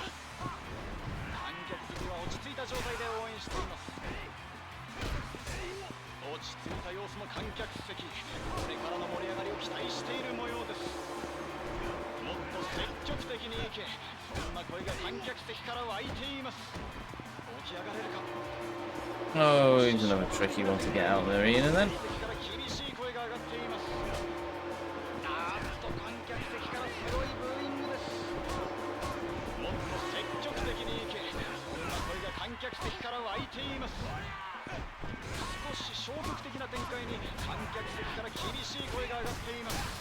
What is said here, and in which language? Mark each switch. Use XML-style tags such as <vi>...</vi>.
<ja>観客席は落ち着いた状態で応援しています。落ち着いた様子の観客席、これからの盛り上がりを期待している模様です。もっと積極的にいけ、そんな声が観客席から湧いています。起き上がれるか。</ja> <en>Oh, he's another tricky one to get out of the arena then.</en> <ja>厳しい声が上がっています。あーっと観客席からすごいブーイングです。もっと積極的にいけ、そんな声が観客席から湧いています。少し消極的な展開に観客席から厳しい声が上がっています。</ja>